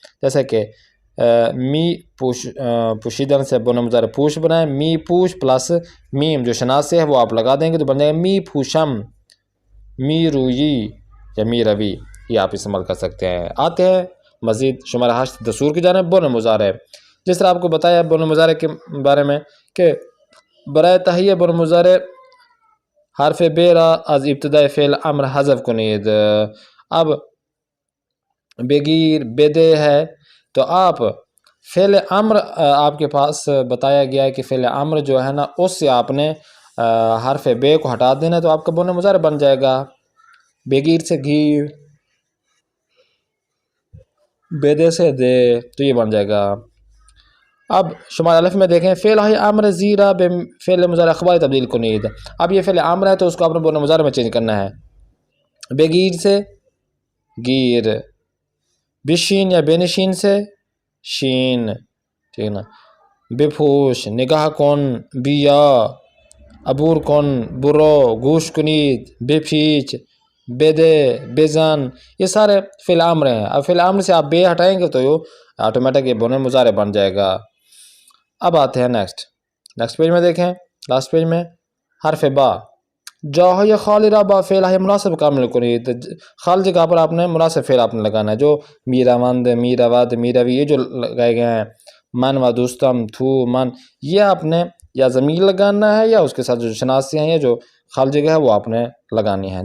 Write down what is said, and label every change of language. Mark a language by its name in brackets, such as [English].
[Urdu] جیسے کہ می پوشیدن سے بون مضارع پوش بنائیں. می پوش پلس میم جو شناسے ہے وہ آپ لگا دیں گے تو بن جائے گا می پوشم، می روئی یا می روی. یہ آپ استعمال کر سکتے ہیں. آتے ہیں مزید شمارہ 8 دستور کی جانب بون مضارع. جس طرح آپ کو بتایا بون مضارع کے بارے میں کہ [Persian] برای تهیه بون مضارع حرف ب را از ابتدای فعل امر حذف کنید. [Urdu] اب بگیر بده ہے تو آپ فعل امر آپ کے پاس بتایا گیا ہے کہ فعل امر جو ہے نا اس سے آپ نے حرف ب کو ہٹا دینا تو آپ کا بون مضارع بن جائے گا. بگیر سے گیر، بدے سے دے تو یہ بن جائے گا. اب شمار الف میں دیکھیں فعل ہے [Persian] امر زیرہ بے فعل مضارع اخباری تبدیل کنید. [Urdu] اب یہ فعل امر ہے تو اس کو آپ نے بون مضارع میں چینج کرنا ہے. بگیر سے گیر، بشین یا بینشین سے شین، ٹھیک ہے نا. بپوش نگاہ کن، بیا عبور کن، برو گوش کنید، بپیچ بدے بزن، یہ سارے فعل امر ہیں. اب فعل امر سے آپ بے ہٹائیں گے تو یہ آٹومیٹک یہ بون مضارع بن جائے گا. اب آتے ہیں نیکسٹ پیج میں دیکھیں لاسٹ پیج میں حرف با. [Persian] جاهای خالی را با فعل های مناسب کامل کنید. [Urdu] خالی جگہ پر آپ نے مناسب فعل آپ نے لگانا ہے جو میروند، میرود، میروی یہ جو لگائے گئے ہیں من و دوستم، تو، من، یہ آپ نے یا ضمیر لگانا ہے یا اس کے ساتھ جو شناسی ہیں یا جو خالی جگہ ہے وہ آپ نے لگانی ہے.